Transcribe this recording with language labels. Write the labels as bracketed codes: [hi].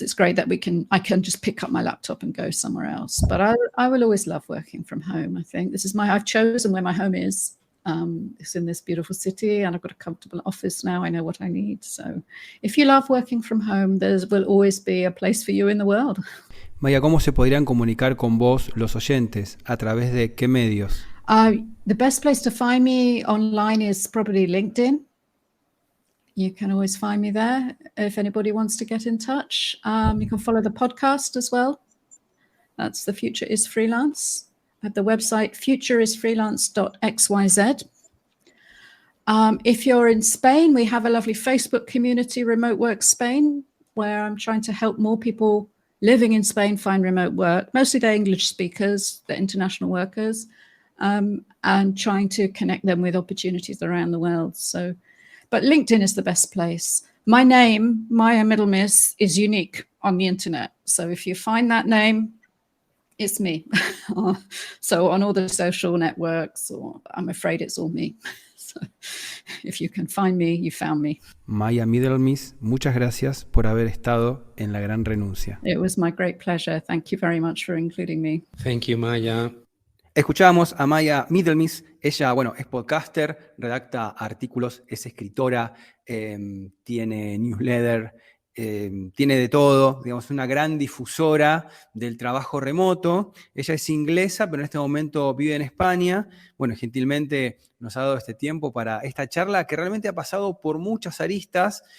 [en] It's great that I can just pick up my laptop and go somewhere else. But I will always love working from home. I think I've chosen where my home is. It's in this beautiful city, and I've got a comfortable office now. I know what I need. So if you love working from home, there will always be a place for you in the world. [es] Maya, ¿cómo se podrían comunicar con vos los oyentes? ¿A través de qué medios? [en] The best place to find me online is probably LinkedIn. You can always find me there if anybody wants to get in touch. You can follow the podcast as well. That's The Future is Freelance. At the website futureisfreelance.xyz. If you're in Spain, we have a lovely Facebook community, Remote Work Spain, where I'm trying to help more people living in Spain find remote work. Mostly they're English speakers, they're international workers, and trying to connect them with opportunities around the world. But LinkedIn is the best place. My name, Maya Middlemiss, is unique on the internet. So if you find that name, it's me. So on all the social networks, I'm afraid it's all me. So if you can find me, you found me. [es] Maya Middlemiss, muchas gracias por haber estado en La Gran Renuncia. [en] It was my great pleasure. Thank you very much for including me. Thank you, Maya. [es] Escuchábamos a Maya Middlemiss. Ella, es podcaster, redacta artículos, es escritora, tiene newsletter, tiene de todo, una gran difusora del trabajo remoto. Ella es inglesa, pero en este momento vive en España. Gentilmente nos ha dado este tiempo para esta charla que realmente ha pasado por muchas aristas.